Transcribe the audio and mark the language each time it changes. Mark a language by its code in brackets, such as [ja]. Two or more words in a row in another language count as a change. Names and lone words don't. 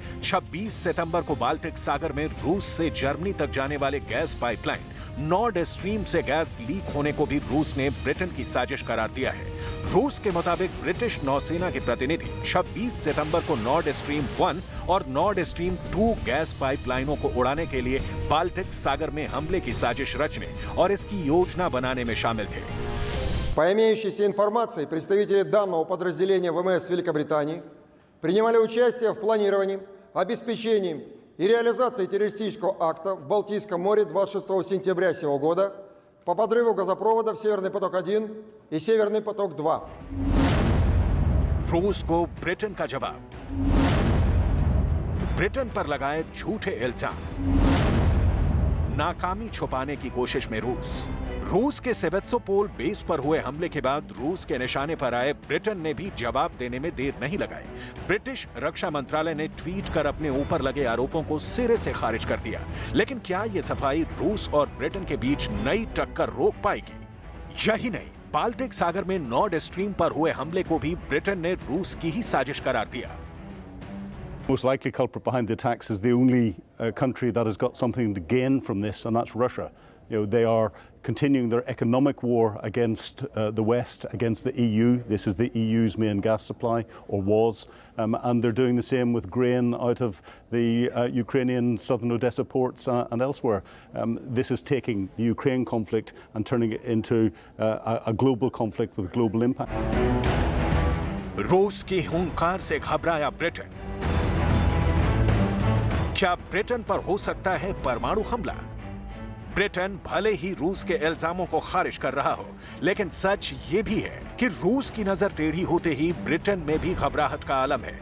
[hi] 26 सितंबर को बाल्टिक सागर में रूस से जर्मनी तक जाने वाले गैस पाइपलाइन नॉर्ड स्ट्रीम से गैस लीक होने को भी रूस ने ब्रिटेन की साजिश करार दिया है। रूस के मुताबिक ब्रिटिश नौसेना के प्रतिनिधि 26 सितंबर को नॉर्ड स्ट्रीम 1 और नॉर्ड स्ट्रीम 2 गैस पाइपलाइनों को उड़ाने के लिए बाल्टिक सागर में हमले की साजिश रचने और इसकी योजना बनाने में शामिल थे। [ru] По имеющейся информации, представители данного подразделения ВМС Великобритании принимали участие в планировании, обеспечении и реализации террористического акта в Балтийском море 26 сентября сего года по подрыву газопроводов «Северный поток-1» и «Северный поток-2». [hi] रूस को ब्रिटेन का जवाब। ब्रिटेन पर लगाए झूठे इल्जाम। नाकामी छुपाने की कोशिश में रूस के सेवेस्तोपोल बेस पर हुए हमले के बाद रूस के निशाने पर आए ब्रिटेन ने भी जवाब देने में देर नहीं लगाई। ब्रिटिश रक्षा मंत्रालय ने ट्वीट कर अपने ऊपर लगे आरोपों को सिरे से खारिज कर दिया। लेकिन क्या यह सफाई रूस और ब्रिटेन के बीच नई टक्कर रोक पाएगी? यही नहीं, बाल्टिक सागर में नॉर्ड स्ट्रीम पर हुए हमले को भी ब्रिटेन ने रूस की ही साजिश करार दिया। [en] Most likely culprit behind the attacks is the only country that has got something to gain from this, and that's Russia. You know, they are continuing their economic war against the West, against the EU. This is the EU's main gas supply, or was, and they're doing the same with grain out of the Ukrainian southern Odessa ports and elsewhere. This is taking the Ukraine conflict and turning it into a global conflict with global impact. [hi] रूस की हुंकार से घबराया ब्रिटेन। क्या ब्रिटेन पर हो सकता है परमाणु हमला? ब्रिटेन भले ही रूस के इल्जामों को खारिज कर रहा हो, लेकिन सच ये भी है कि रूस की नजर टेढ़ी होते ही ब्रिटेन में भी घबराहट का आलम है।